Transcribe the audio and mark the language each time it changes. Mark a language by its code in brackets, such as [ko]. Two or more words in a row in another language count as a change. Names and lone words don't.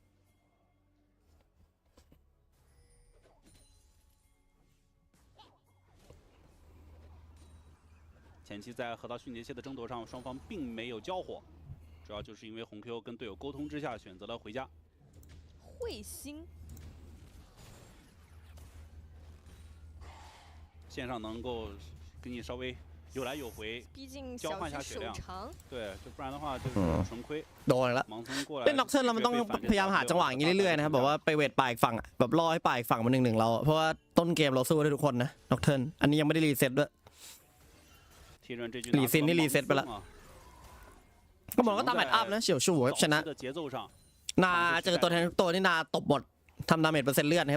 [zh] 前期在河道迅捷线的争夺上，双方并没有交火，主要就是因为红 Q 跟队友沟通之下选择了回家。彗星线上能够给你稍微有来有回，毕竟交换一下血量，对，就不然的话就是纯亏。 [th] โดนแล้วเล่นน็อกเทิร์นเรามันต้องพยายามหาจังหวะอย่างนี้เรื่อยๆนะครับแบบว่าไปเวทปลายฝั่งแบบรอให้ปลายฝั่งมัน1-1เราเพราะว่าต้นเกมเราสู้ได้ทุกคนนะน็อกเทิร์นอันนี้ยังไม่ได้รีเซ็ตด้วย รีซินนี่รีเซ็ตไปแล้วก็มองก็ตามแมตช์อัพนะเฉียวชูครับชนะนาเจอตัวแทนตัวนี่นาตบหมดทำดาเมจเปอร์เซ็นต์เลือด